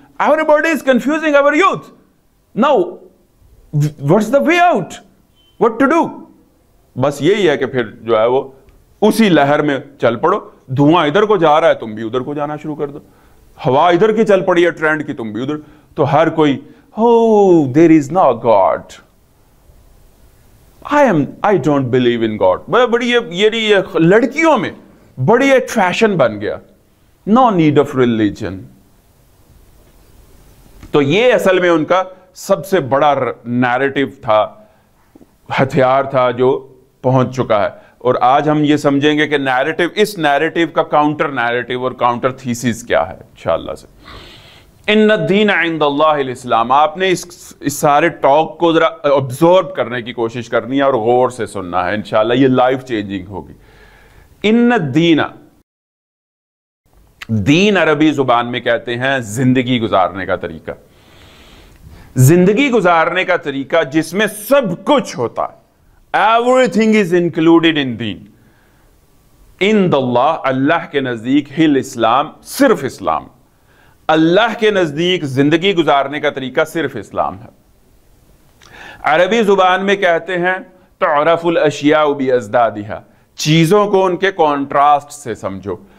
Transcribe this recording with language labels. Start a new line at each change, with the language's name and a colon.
English: Everybody is confusing our youth. Now, what's the way out? What to do?
Urdu: بس یہی ہے کہ پھر جو ہے وہ اسی لہر میں چل پڑو. دھواں ادھر کو جا رہا ہے، تم بھی ادھر کو جانا شروع کر دو. ہوا ادھر کی چل پڑی ہے ٹرینڈ کی، تم بھی ادھر. تو ہر کوئی
English: oh there is no God, I don't believe in God.
Urdu: بڑی یہ لڑکیوں میں بڑی ایک فیشن بن گیا،
English: no need of religion.
Urdu: تو یہ اصل میں ان کا سب سے بڑا نیریٹو تھا، ہتھیار تھا جو پہنچ چکا ہے. اور آج ہم یہ سمجھیں گے کہ نیریٹو، اس نیریٹو کا کاؤنٹر نیریٹو اور کاؤنٹر تھیسس کیا ہے انشاءاللہ سے.
Arabic: ان الدین عند اللہ الاسلام.
Urdu: آپ نے اس سارے ٹاک کو ذرا ابزورب کرنے کی کوشش کرنی ہے اور غور سے سننا ہے، انشاءاللہ یہ لائف چینجنگ ہوگی.
Arabic: ان الدین،
Urdu: دین عربی زبان میں کہتے ہیں زندگی گزارنے کا طریقہ. زندگی گزارنے کا طریقہ جس میں سب کچھ ہوتا ہے.
English: Everything is included in دین.
Arabic: عند اللہ،
Urdu: اللہ کے نزدیک،
Arabic: ہی الاسلام،
Urdu: صرف اسلام. اللہ کے نزدیک زندگی گزارنے کا طریقہ صرف اسلام ہے. عربی زبان میں کہتے ہیں
Arabic: تعرف الاشیاء بازدادها،
Urdu: چیزوں کو ان کے کانٹراسٹ سے سمجھو.